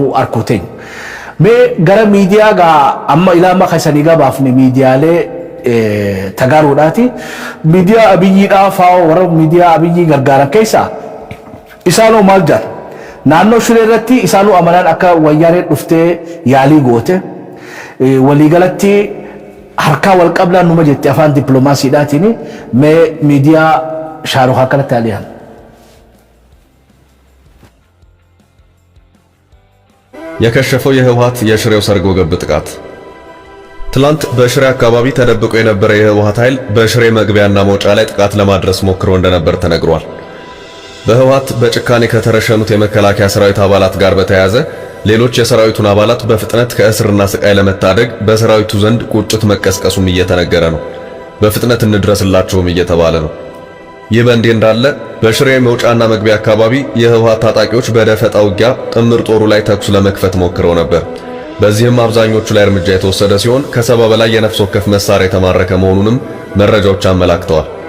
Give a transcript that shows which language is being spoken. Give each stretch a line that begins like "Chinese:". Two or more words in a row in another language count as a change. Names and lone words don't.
Oromo: arkuuteen mee gara miidiyaa gaa amma ilaama keessanii gabaafne miidiyaalee tagaaruudhaati miidiyaa abiyyiidhaa fa'aa warra miidiyaa abiyyii gargaaran keessaa isaanoo maal jedhan naannoo shiree irratti isaanuu amanaan akka wayyaanee dhuftee yaalii goote waliigalatti harkaa wal qabnaan numa jetti afaan dippiloomaasiidhaatiin mee miidiyaa shaarukaa kanatti aliyaan
Amharic: የከሸፈው የህወሓት የሽሬው ሰርጎ ገብ ጥቃት ትላንት በሽሬ አካባቢ ተደብቆ የነበረ የህወሓት ኃይል በሽሬ መግቢያና መውጫ ላይ ጥቃት ለማድረስ ሞክሮ እንደነበር ተነግሯል። በህወሓት በጭካኔ ከተረሸኑት የመከላከያ ሰራዊት አባላት ጋር በተያያዘ ሌሎች የሰራዊቱን አባላት በፍጥነት ከእስርና ስቃይ ለመታደግ በሰራዊቱ ዘንድ ቁጭት መቀስቀሱም እየተነገረ ነው። በፍጥነት እንድረስላቸውም እየተባለ ነው። ይህ በእንዲህ እንዳለ በሽሬ መውጫና መግቢያ አካባቢ የህወሓት ታጣቂዎች በደፈጣ ውጊያ ጥምር ጦሩ ላይ ተኩስ ለመክፈት ሞክረው ነበር። በዚህም አብዛኞቹ ላይ እርምጃ የተወሰደ ሲሆን ከ70 በላይ የነፍስ ወከፍ መሳሪያ የተማረከ መሆኑንም መረጃዎች አመላክተዋል።